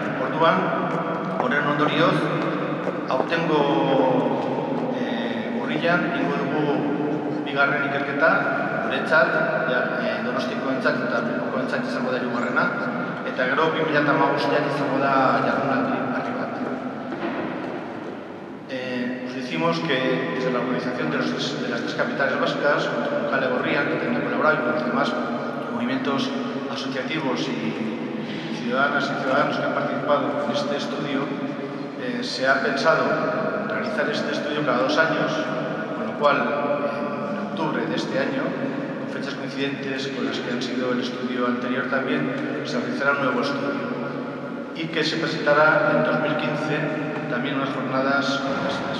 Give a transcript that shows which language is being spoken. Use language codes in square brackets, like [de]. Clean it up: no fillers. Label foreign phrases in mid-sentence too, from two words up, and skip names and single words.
[eu] Orduan, horren ondorioz, aurtengo urrian ingo dugu bigarren ikerketa, guretzat, Donostikoentzat eta Bilbokoentzat izango da hirugarrena, eta gero 2015 izango da jardunaldi berri bat. [es] Os decimos que desde la organización de las tres capitales vascas, junto con Kale Gorria, que también ha colaborado, y con los demás movimientos asociativos y ciudadanas y ciudadanos que han participado en este estudio, se ha pensado realizar este estudio cada 2 años, con lo cual en octubre de este año, con fechas coincidentes con las que han sido el estudio anterior también, se realizará un nuevo estudio y que se presentará en 2015 también unas jornadas como estas.